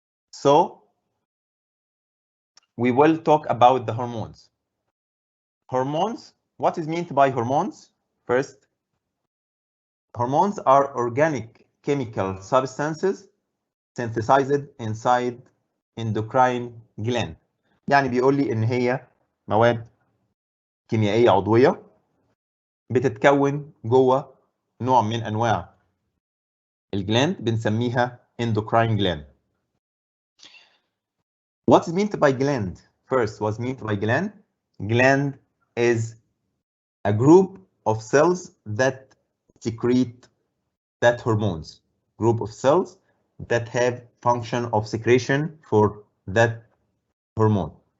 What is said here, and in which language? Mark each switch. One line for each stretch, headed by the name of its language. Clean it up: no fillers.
English: So we will talk about the hormones. Hormones, what is meant by hormones? First, hormones are organic chemical substances synthesized inside endocrine gland.
Arabic: يعني بيقول لي ان هي مواد كيميائيه عضويه بتتكون جوه نوع من انواع الجلاند بنسميها endocrine gland.
English: What is meant by gland? First, what's meant by gland? Gland is a group of cells that secrete that hormones. Group of cells that have function of secretion for that hormone.